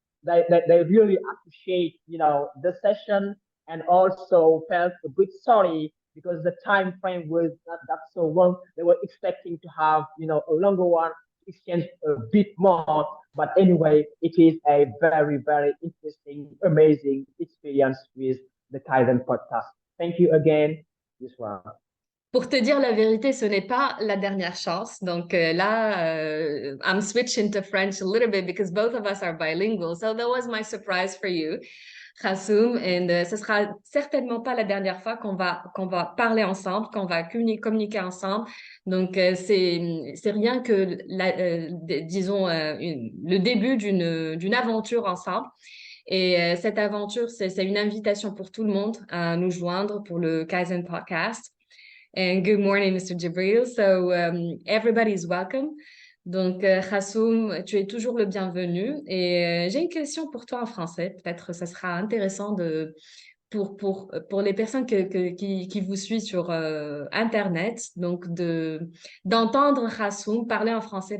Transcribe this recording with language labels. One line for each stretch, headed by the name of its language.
English: They really appreciate, the session, and also felt a bit sorry because the time frame was not that so long. They were expecting to have, a longer one, exchange a bit more. But anyway, it is a very, very interesting, amazing experience with the Kaizen podcast. Thank you again, Yousra.
French: Pour te dire la vérité, ce n'est pas la dernière chance. Donc là,
English: I'm switching to French a little bit because both of us are bilingual. So that was my surprise for you, Khassoum.
French: And ce sera certainement pas la dernière fois qu'on va parler ensemble, qu'on va communiquer ensemble. Donc c'est rien que disons le début d'une aventure ensemble. Et cette aventure, c'est une invitation pour tout le monde à nous joindre pour le Kaizen Podcast.
English: And good morning, Mr. Jibril. So everybody is welcome.
French: Donc, Khassoum, tu es toujours le bienvenu. Et j'ai une question pour toi en français. Peut-être ça sera intéressant pour les personnes qui vous suivent sur Internet, donc d'entendre Khassoum parler en français.